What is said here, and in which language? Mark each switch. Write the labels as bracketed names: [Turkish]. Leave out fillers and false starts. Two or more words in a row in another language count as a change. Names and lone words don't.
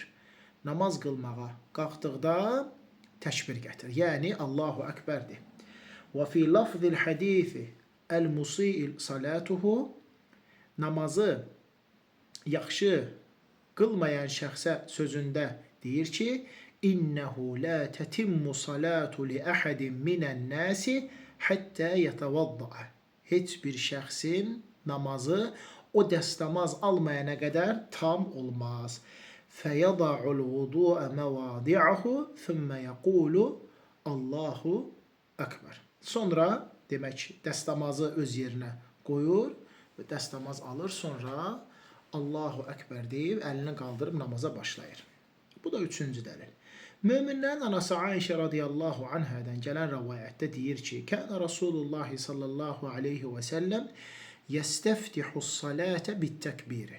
[Azerbaijani] Namaz qılmağa qalxdıqda təkbir gətir. Yəni Allahu Ekberdir. [Arabic] وفي لفظ حديث المسيء صلاته, [Azerbaijani] namazı yaxşı qılmayan şəxsə sözündə deyir ki, [Arabic] إنه لا تتم صلاة لأحد من الناس حتى يتوضأ. [Azerbaijani] Heç bir şəxsin namazı o dəstəmaz almayana qədər tam olmaz. [Arabic] فيضع الوضوء مواضعه ثم يقول الله أكبر. [Azerbaijani] Sonra demək dəstəmazı öz yerinə qoyur və dəstəmaz alır, sonra Allahu Ekber deyib əlini qaldırıb namaza başlayır. Bu da üçüncü dəlil. Möminlərin anası Ayşə radiyallahu anhadan gələn rəvayətdə deyir ki, [Arabic] كان رسول الله صلى الله عليه وسلم يستفتح الصلاة بالتكبير.